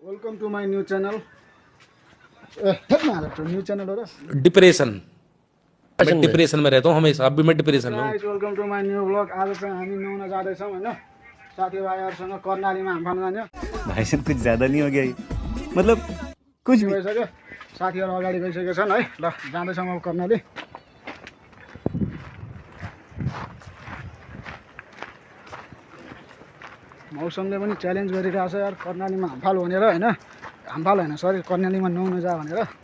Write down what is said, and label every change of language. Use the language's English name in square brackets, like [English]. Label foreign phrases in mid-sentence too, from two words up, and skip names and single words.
[English] welcome to my new channel new channel [Hindi] हो रहा डिप्रेशन मैं डिप्रेशन में रहता हूँ हमेशा। अब भी मैं डिप्रेशन में हूँ। [English] welcome to my new blog. [Nepali] आज चाहिँ हामी नुहाउन जाँदैछौँ हैन, साथीभाइहरूसँग कर्णालीमा हामी खान जान्छ। [Hindi] भाई साहब कुछ ज्यादा नहीं हो गया ये? मतलब कुछ भी [Nepali] भइसक्यो, साथीहरू अगाडि गइसकेका छन् है। ल जाँदैछौँ अब कर्णाली। मौसमले पनि च्यालेन्ज गरिरहेको छ यार, कर्णालीमा हामफाल भनेर हैन, हामफाल हैन सरी, कर्णालीमा नुहाउन जा भनेर।